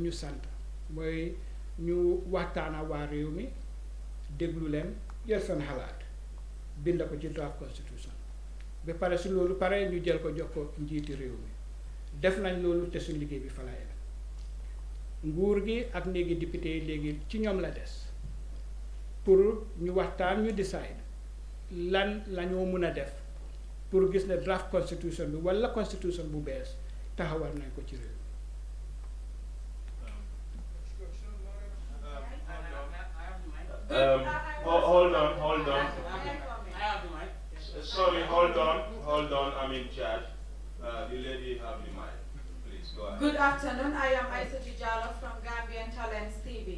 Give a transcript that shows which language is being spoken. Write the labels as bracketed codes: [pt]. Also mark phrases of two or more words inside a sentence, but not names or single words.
[wo] ñu sant mooy ñu waxtaana waa réew mi déglu leen jël seen xalaat bind ko ci [en] draft constitution [wo] ba pare si loolu pare ñu jël ko jox ko njiiti réew mi def nañ loolu te suñ liggéey bi fa la yem nguur gi ak néegi député yi léegi ci ñoom la des pour ñu waxtaan ñu decide lan la ñoo mën a def pour gis ne [en] draft constitution [wo] bi walla constitution bu bees taxawal nañ ko ci réew mi. [en] Hold on. Sorry, hold on, I'm in charge. The lady have the mic. Please go ahead. Good afternoon, I am Aisa Tijala from Gambian Talents TV.